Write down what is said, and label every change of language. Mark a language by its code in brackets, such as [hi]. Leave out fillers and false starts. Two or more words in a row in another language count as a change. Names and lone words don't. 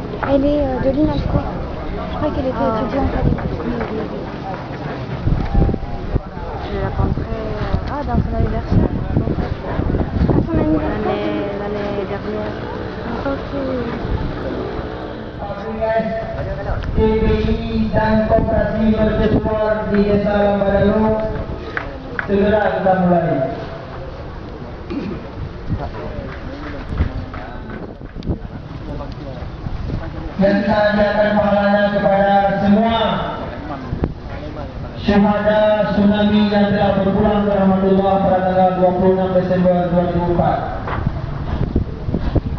[fr] Elle est de l'INALCO. Je crois qu'elle était étudiante à l'époque. Je la rencontrais dans son anniversaire. À son anniversaire L'année dernière. Ok. [id] TPI dan Koperasi Mercusuar di Desa Lambadayu segera kita mulai. Dan kita hadiahkan pahalanya kepada semua syuhada tsunami yang telah berpulang ke rahmatullah pada tanggal 26 Desember 2004.